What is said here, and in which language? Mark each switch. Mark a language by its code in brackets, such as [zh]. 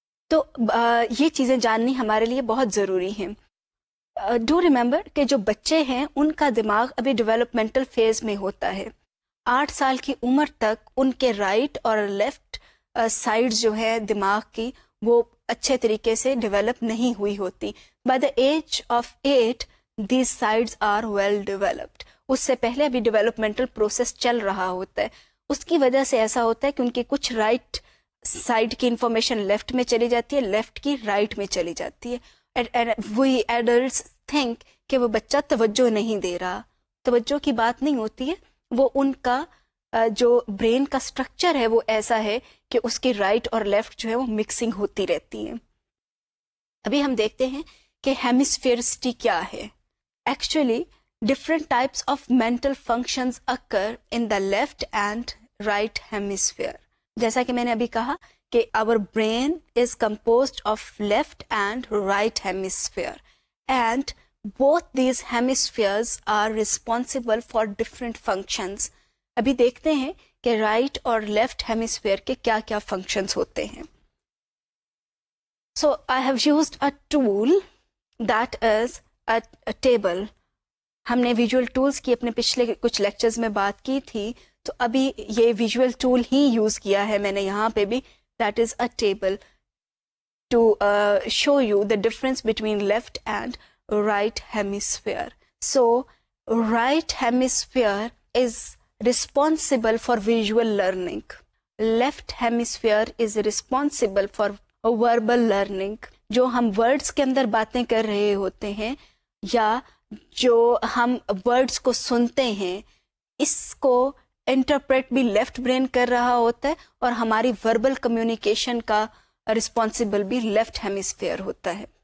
[ur] تو یہ چیزیں جاننی ہمارے لیے بہت ضروری ہیں. [en] do remember [ur] کہ جو بچے ہیں ان کا دماغ ابھی ڈیولپمنٹل فیز میں ہوتا ہے. 8 سال کی عمر تک ان کے رائٹ اور لیفٹ سائڈ جو ہے دماغ کی وہ اچھے طریقے سے ڈیولپ نہیں ہوئی ہوتی. [en] By the age of 8 these sides are well developed. [ur] اس سے پہلے بھی ڈیولپمنٹل پروسیس چل رہا ہوتا ہے. اس کی وجہ سے ایسا ہوتا ہے کہ ان کی کچھ رائٹ سائڈ کی انفارمیشن لیفٹ میں چلی جاتی ہے، لیفٹ کی رائٹ میں چلی جاتی ہے. [en] we adults think [ur] کہ وہ بچہ توجہ نہیں دے رہا. توجہ کی بات نہیں ہوتی ہے، وہ ان کا جو برین کا سٹرکچر ہے وہ ایسا ہے کہ اس کی رائٹ اور لیفٹ جو ہے وہ مکسنگ ہوتی رہتی ہے. ابھی ہم دیکھتے ہیں کہ ہیمسفیئرسٹی کیا ہے. [en] Actually different types of mental functions occur in the left and right hemisphere. [ur] جیسا کہ میں نے ابھی کہا کہ [en] our brain is composed of left and right hemisphere, and both these hemispheres are responsible for different functions. [ur] ابھی دیکھتے ہیں کہ رائٹ اور لیفٹ ہیمسفیئر کے کیا کیا فنکشنز ہوتے ہیں. [en] So I have used a tool that is a table. [ur] ہم نے ویژول ٹولز کی اپنے پچھلے کچھ لیکچرز میں بات کی تھی، تو ابھی یہ ویژول ٹول ہی یوز کیا ہے میں نے یہاں پہ بھی. [en] That is a table to show you the difference between left and right hemisphere. So, right hemisphere is responsible for visual learning. Left hemisphere is responsible for verbal learning. [ur] جو ہم words کے اندر باتیں کر رہے ہوتے ہیں یا جو ہم words کو سنتے ہیں، اس کو انٹرپریٹ بھی لیفٹ برین کر رہا ہوتا ہے، اور ہماری وربل کمیونیکیشن کا رسپانسبل بھی لیفٹ ہیمسفیئر ہوتا ہے.